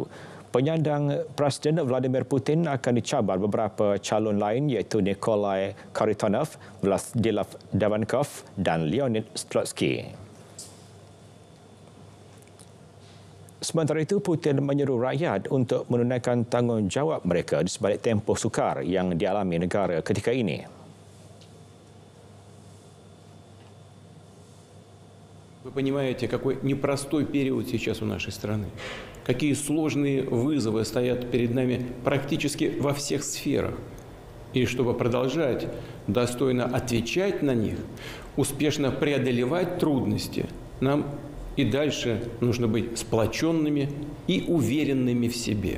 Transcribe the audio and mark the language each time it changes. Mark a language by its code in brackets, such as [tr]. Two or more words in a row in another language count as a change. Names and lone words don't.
[ms] Penyandang Presiden Vladimir Putin akan dicabar beberapa calon lain iaitu Nikolai Kharitonov, Vladislav Devankov dan Leonid Slutsky. Sementara itu, Putin menyeru rakyat untuk menunaikan tanggungjawab mereka di sebalik tempoh sukar yang dialami negara ketika ini. [ru] Вы понимаете, какой непростой период сейчас у нашей страны. Какие сложные вызовы стоят перед нами практически во всех сферах. И чтобы продолжать достойно отвечать на них, успешно преодолевать трудности, нам и дальше нужно быть сплоченными и уверенными в себе.